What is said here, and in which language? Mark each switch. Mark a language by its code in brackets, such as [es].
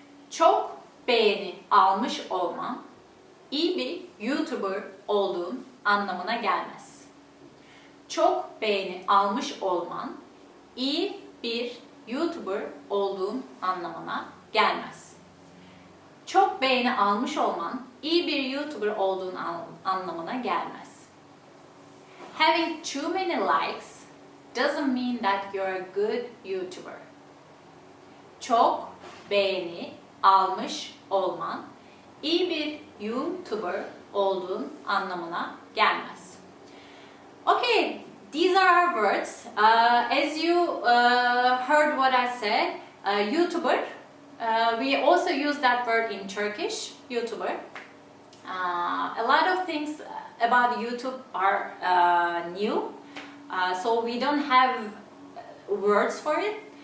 [tr] Çok beğeni almış olman iyi bir YouTuber olduğun anlamına gelmez. Çok beğeni almış olman iyi bir YouTuber olduğun anlamına gelmez. Çok beğeni almış olman iyi bir YouTuber olduğun anlamına gelmez. [en] Having too many likes doesn't mean that you're a good YouTuber. [tr] Çok beğeni almış olman iyi bir YouTuber olduğun anlamına gelmez. [en] Okay, these are our words. As you heard what I said, YouTuber, we also use that word in Turkish, YouTuber. A lot of things about YouTube are new, so we don't have words for it.